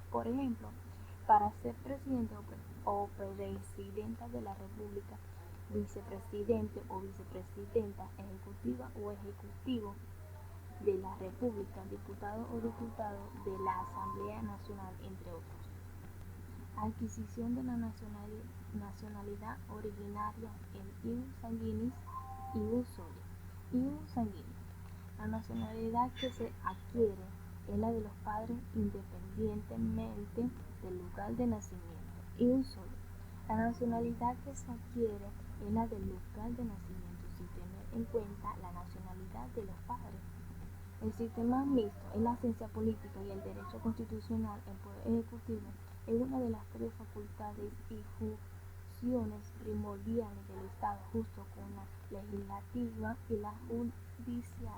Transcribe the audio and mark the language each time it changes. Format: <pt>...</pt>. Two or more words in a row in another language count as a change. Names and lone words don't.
<es>Por ejemplo, para ser presidente o presidenta de la República, vicepresidente o vicepresidenta ejecutiva o ejecutivo de la República, diputado o diputado de la Asamblea Nacional, entre otros. Adquisición de la nacionalidad originaria, el</es> <la>ius sanguinis, ius soli. Ius sanguinis.</la> <es>La nacionalidad que se adquiere es la de los padres independientemente del lugar de nacimiento.</es> <la>Ius soli.</la> <es>La nacionalidad que se adquiere es la del lugar de nacimiento sin tener en cuenta la nacionalidad de los padres. El sistema mixto es la ciencia política y el derecho constitucional. El poder ejecutivo es una de las tres facultades y funciones primordiales del Estado, junto con la legislativa y la judicial.</es>